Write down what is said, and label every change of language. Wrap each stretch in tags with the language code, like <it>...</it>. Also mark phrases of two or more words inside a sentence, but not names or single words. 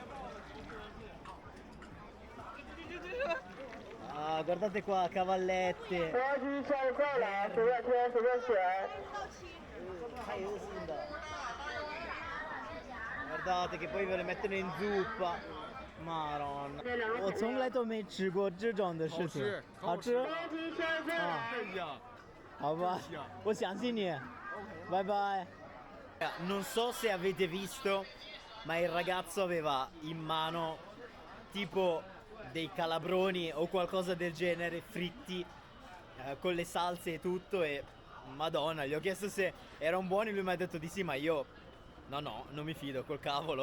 <it>Guardate qua, cavallette. Guardate che poi ve le mettono in zuppa. Maronna.</it> <zh>我从来都没吃过这种的事情。好吃？好吧，我相信你。</zh> <en>Bye bye.</en> <it>Non so se avete visto, ma il ragazzo aveva in mano tipo dei calabroni o qualcosa del genere fritti con le salse e tutto, e madonna, gli ho chiesto se erano buoni, lui mi ha detto di sì, ma io no, non mi fido, col cavolo.</it>